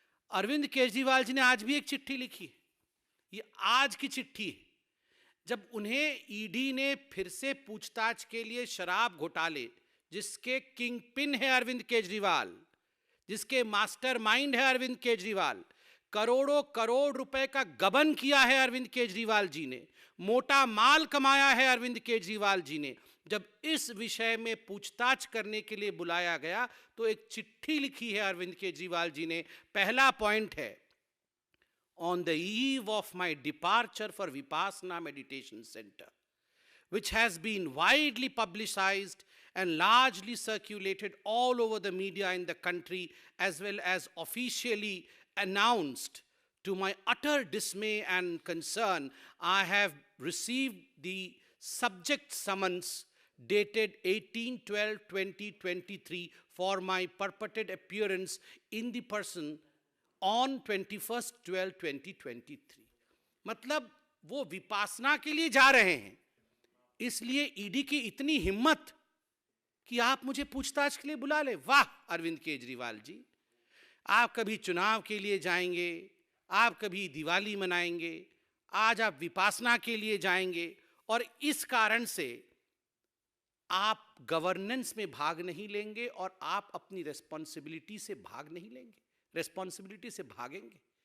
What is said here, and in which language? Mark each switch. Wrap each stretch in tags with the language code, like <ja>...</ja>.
<hi>अरविंद केजरीवाल जी ने आज भी एक चिट्ठी लिखी है, ये आज की चिट्ठी है, जब उन्हें ईडी ने फिर से पूछताछ के लिए शराब घोटाले, जिसके किंग पिन है अरविंद केजरीवाल, जिसके मास्टरमाइंड है अरविंद केजरीवाल, करोड़ों करोड़ रुपए का गबन किया है अरविंद केजरीवाल जी ने, मोटा माल कमाया है अरविंद केजरीवाल जी ने, जब इस विषय में पूछताछ करने के लिए बुलाया गया तो एक चिट्ठी लिखी है अरविंद केजरीवाल जी ने।</hi> <en>पहला पॉइंट है, on the eve of my departure for Vipassana meditation centre, which has been widely publicized and largely circulated all over the media in the country, as well as officially announced. To my utter dismay and concern, I have received the subject summons dated 18/12/2023 for my purported appearance in the person on 21/12/2023.</en> <hi>मतलब वो विपासना के लिए जा रहे हैं, इसलिए ED की इतनी हिम्मत कि आप मुझे पूछताछ के लिए बुला ले। वाह अरविंद केजरीवाल जी, आप कभी चुनाव के लिए जाएंगे, आप कभी दिवाली मनाएंगे, आज आप विपासना के लिए जाएंगे और इस कारण से आप गवर्नेंस में भाग नहीं लेंगे और आप अपनी रेस्पॉन्सिबिलिटी से भाग नहीं लेंगे, रेस्पॉन्सिबिलिटी से भागेंगे।</hi>